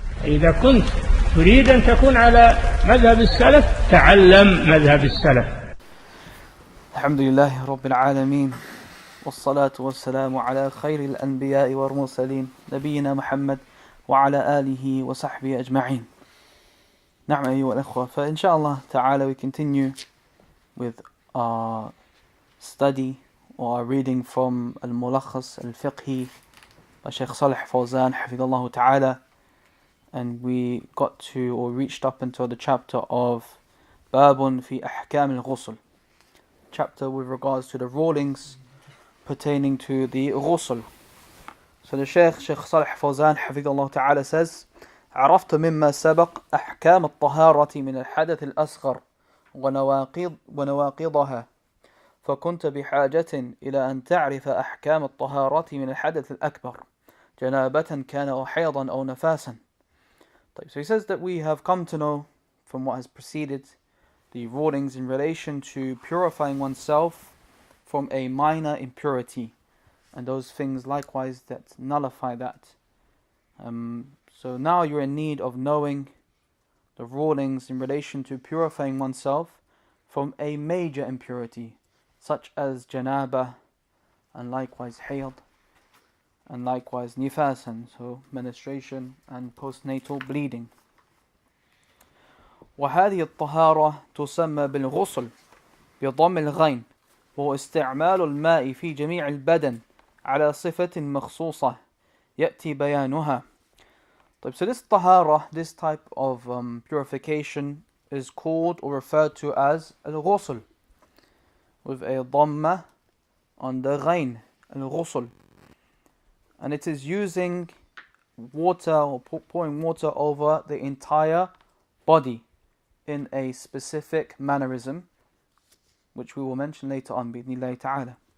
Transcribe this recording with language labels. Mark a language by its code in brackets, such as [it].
[ar] إذا كنت تريد أن تكون على مذهب السلف تعلم مذهب السلف. الحمد لله رب العالمين والصلاة والسلام على خير الأنبياء والمرسلين نبينا محمد وعلى آله وصحبه أجمعين. نعم أيها الأخوة, فإنشاءالله تعالى [en] we continue with our study or our reading from Al-Mulakhas Al-Fiqhī by Shaykh Salih Al-Fawzān [ar] حفظه تعالى, [en] and we got to or reached up until the chapter of Bābun fi Ahkām al-Ghusl, chapter with regards to the rulings pertaining to the ghusl. So the Shaykh Salih Al-Fawzān حفظه تعالى says, [ar] عرفت مما سبق أحكام الطهارة من الحدث الأصغر ونواقضها، فكنت بحاجة إلى أن تعرف أحكام الطهارة من الحدث الأكبر جنابة كان أو حيضا أو نفاسا. [en] So he says that we have come to know from what has preceded the rulings in relation to purifying oneself from a minor impurity and those things likewise that nullify that. So now you're in need of knowing the rulings in relation to purifying oneself from a major impurity such as janaba and likewise hayd and likewise nifasan, so menstruation and postnatal bleeding. [ar] وهذه الطهارة تسمى بالغسل بضم الغين وهو استعمال الماء في جميع البدن على صفة مخصوصة يأتي بيانها. [en] So this tahara, this type of purification is called or referred to as al-ghusl with a dhamma on the ghain, al-ghusl, and it is using water or pouring water over the entire body in a specific mannerism, which we will mention later on [ar] بإذن الله تعالى.